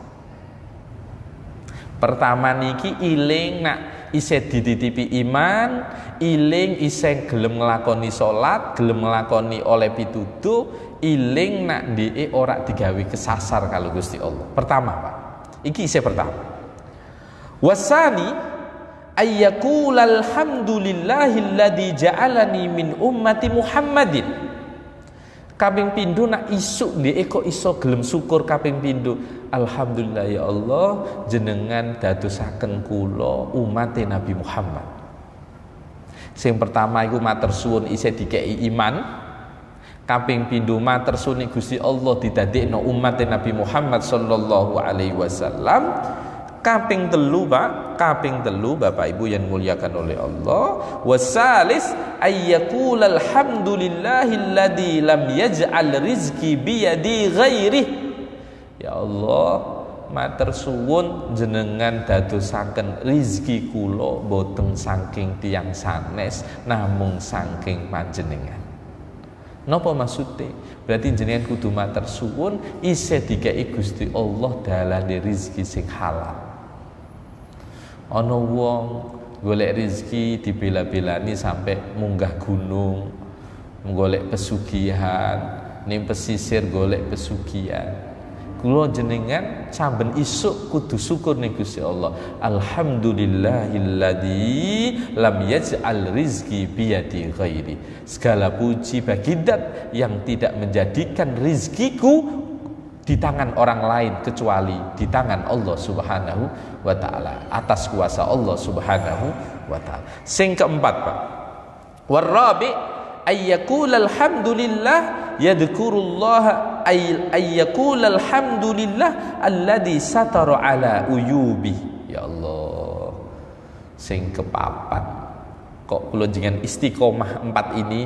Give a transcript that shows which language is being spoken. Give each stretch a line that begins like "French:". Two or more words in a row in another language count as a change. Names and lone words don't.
Javanese: Pertama niki iling nak isih dititipi iman, iling isih gelem nglakoni salat, gelem nglakoni oleh pituduh, iling nak ndeke ora digawe kesasar kalau Gusti Allah. Pertama Pak, iki isih pertama.
Arabic: وثاني أن يقول الحمد لله الذي جعلني من أمة محمد.
Javanese: Kaping pindho nak isuk ndeke kok iso gelem syukur kaping pindho. Alhamdulillah ya Allah jenengan dadosaken kula umat Nabi Muhammad. Sing pertama iku matur suwun isih dikei iman. Kaping pindho matur suwun Gusti Allah didadekno umat Nabi Muhammad
Arabic: صلى الله عليه وسلم.
Javanese: Kaping telu Pak, kaping telu
Indonesian: Bapak Ibu yang muliakan oleh Allah.
Arabic: وثالث أن يقول الحمد لله الذي لم يجعل رزقي بيد غيري.
Javanese: Ya Allah, matur suwun jenengan dadosaken rizki kula boten saking tiyang sanes namung saking panjenengan. Napa maksude? Berarti jenengan kudu matur suwun isih dikei Gusti Allah dalane rizki sing halal. Ana wong golek rizki dibela-belani sampai munggah gunung, golek pesugihan, ning pesisir golek pesugihan. Kula jenengan saben isuk kudu syukur ning Gusti Allah.
Arabic: الحمد لله الذي لم يجعل رزقي بيد غيري.
Indonesian: Segala puji bagi Zat yang tidak menjadikan rizkiku di tangan orang lain kecuali di tangan Allah
Arabic: سبحانه وتعالى,
Indonesian: atas kuasa Allah
Arabic: سبحانه وتعالى.
Javanese: Sing keempat Pak.
Arabic: ورابع أن يقول الحمد لله يذكر الله أن يقول الحمد لله الذي ستر على عيوبي.
Javanese: Ya Allah. Sing kepapat kok kula jenengan istiqomah 4 ini.